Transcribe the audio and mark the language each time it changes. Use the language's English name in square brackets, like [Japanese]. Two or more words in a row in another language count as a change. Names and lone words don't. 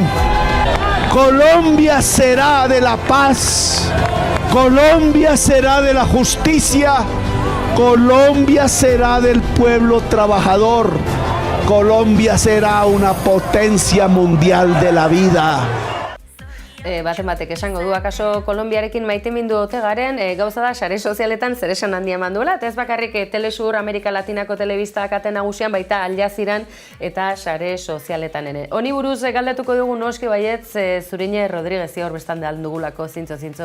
[Spanish] Colombia será de la paz. Colombia será de la justicia. Colombia será del pueblo trabajador. Colombia será una potencia mundial de la vida. [Basque] Batek esango du, akaso Kolonbiarekin maitemindu ote garen, gauza da sare sozialetan zer esan handia eman duela, eta ez bakarrik Telesur Amerika Latinako telebista kate nagusian, baita Al Jazeeran eta sare sozialetan ere. Honi buruz galdetuko dugu noski baietz Zurine Rodríguez hor bestan da dugulako zintzo.